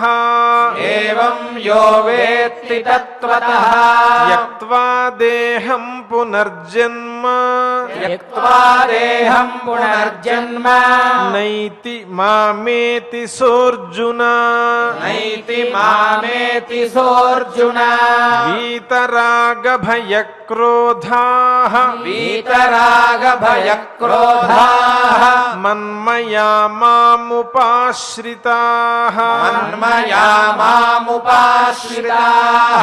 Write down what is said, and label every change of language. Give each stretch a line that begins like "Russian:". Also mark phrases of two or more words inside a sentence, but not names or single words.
Sanskrit: ఏవం యో వేత్తి తత్వతః త్యక్త్వా దేహం పునర్జన్మ త్యక్త్వా దేహం పునర్జన్మ నైతి మామేతి సోర్జున నైతి మామేతి సోర్జున వీతరాగ భయ క్రోధాః వీతరాగ భయ క్రోధాః మన్మయా మాముపాశ్రితాః మన్మయా మాముపాశ్రితాః